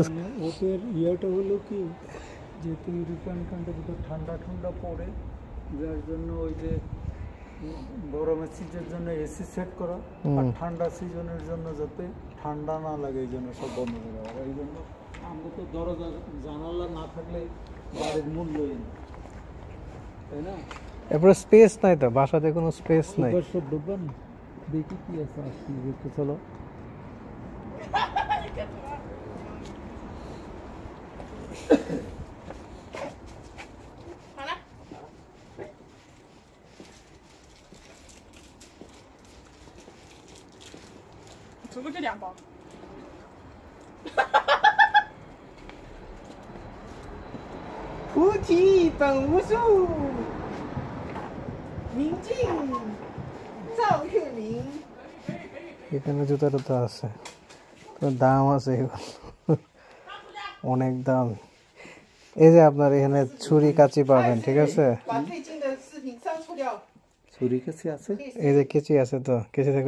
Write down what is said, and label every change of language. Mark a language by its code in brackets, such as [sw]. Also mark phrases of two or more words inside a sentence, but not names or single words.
[bn] ওদের ইয়েটা হলো কি, যেহেতু [en] European country [bn] ঠান্ডা ঠান্ডা পড়ে, যার জন্য ওই যে গরমের সিজনের জন্য এসি সেট করা, আর ঠান্ডা সিজনের জন্য যাতে ঠান্ডা না লাগে এই জন্য সব বন্ধ করে দেওয়া। এই জন্য আমরা তো দরজা জানালা না থাকলে বাড়ির মূল্যই না, তাই না? এরপরে স্পেস নাই, তো বাসাতে কোনো স্পেস নাই। সব ঢুকবেন, দেখি কি আছে, আসছি দেখতে চলো। [zh] 除了这2包。菩提本无树，明镜照月明。 [bn] এখানে জুতা টুতা আছে, দাম আছে অনেক দাম। এই যে আপনার এখানে ছুরি কাঁচি পাবেন, ঠিক আছে। ছুরি কাছে আছে, এই যে কেচি আছে, তো কেচি থাকলে